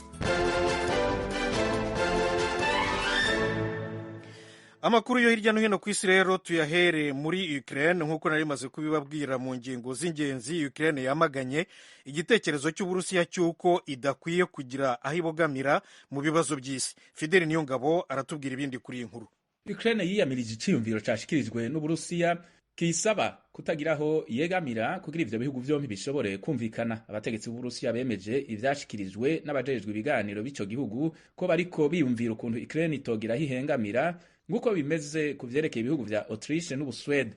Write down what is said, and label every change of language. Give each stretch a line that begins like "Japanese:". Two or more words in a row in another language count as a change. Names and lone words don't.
Kinyarwanda: Amakuru yo hirya no hino ku isi rero tuyahere muri Ukraine. Nk'uko nari maze kubibabwira mu ngingo z'ingenzi, Ukraine yamaganye igitekerezo cy'Uburusiya cy'uko idakwiye kugira aho ibogamira mu bibazo by'isi. Fidel Niyongabo aratubwira ibindi kuri iyi nkuru.
Rundi: Ukraine yiyamirije icyiyumviro cyashikirijwe n'Uburusiya kisaba kutagira aho yegamira kugira ivyo bihugu vyompi bishobore kumvikana. Abategetsi b'Uburusiya bemeje ivyashikirijwe n'abajejwe ibiganiro b'ico gihugu ko bariko biyumvira ukuntu Ukraine itogira aho ihengamira nguko bimeze ku vyerekeye ibihugu vya Autriche n'Ubuswede.